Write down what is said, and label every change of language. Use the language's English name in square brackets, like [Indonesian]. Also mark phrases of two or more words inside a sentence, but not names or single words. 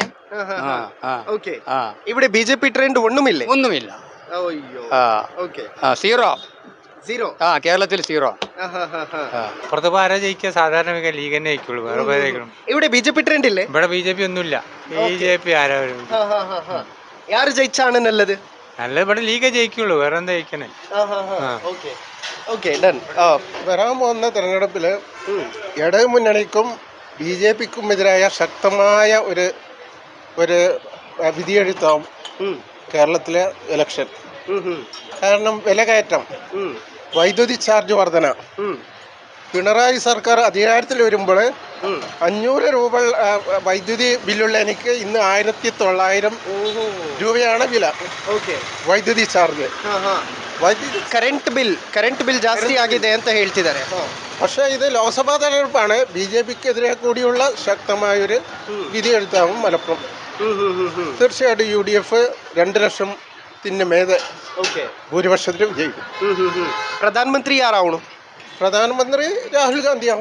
[Malayalam] ഓക്കെ. ഇവിടെ BJP ട്രെൻഡ് ഒന്നുമില്ല. സീറോ. കേരളത്തിൽ സീറോ. ജയിക്കുക സാധാരണ ലീഗ് തന്നെ ജയിക്കുള്ളൂ. ഇവിടെ BJP ട്രെൻഡ് ഇല്ലേ? ഇവിടെ BJP ഒന്നുമില്ല. BJP ആരാ? ಯಾರು ಜയിച്ചാണ് നല്ലത്? നല്ല ഇവിടെ ലീഗ് ജയിക്കുള്ളൂ, വേറെ എന്താ ജയിക്കണേ? വരാൻ പോകുന്ന തെരഞ്ഞെടുപ്പിൽ ഇടതുമുന്നണിക്കും BJPക്കും എതിരായ ശക്തമായ ഒരു വിധിയെഴുത്താവും കേരളത്തിലെ ഇലക്ഷൻ. കാരണം വിലകയറ്റം, വൈദ്യുതി ചാർജ് വർധന, പിണറായി സർക്കാർ അധികാരത്തിൽ വരുമ്പോൾ 500 രൂപ വൈദ്യുതി ബില്ലുള്ള എനിക്ക് ഇന്ന് 1900 രൂപയാണ് വില. [Kannada] ಓಕೆ ವೈದ್ಯುತಿ ಚಾರ್ಜ್. ವೈದ್ಯುತಿ [English] current bill [Kannada] ಜಾಸ್ತಿ ಆಗಿದೆ ಅಂತ ಹೇಳ್ತಿದ್ದಾರೆ. [Malayalam] പക്ഷേ ഇത് ലോക്സഭാ തെരഞ്ഞെടുപ്പാണ്. BJPക്കെതിരെ കൂടിയുള്ള ശക്തമായൊരു വിധിയെഴുത്താവും മലപ്പുറം. തീർച്ചയായിട്ടും UDF 2 ലക്ഷത്തിന് മേലെ ഭൂരിപക്ഷത്തിൽ വിജയിക്കും. പ്രധാനമന്ത്രി ആരാവണം? പ്രധാനമന്ത്രി രാഹുൽ ഗാന്ധിയാവും.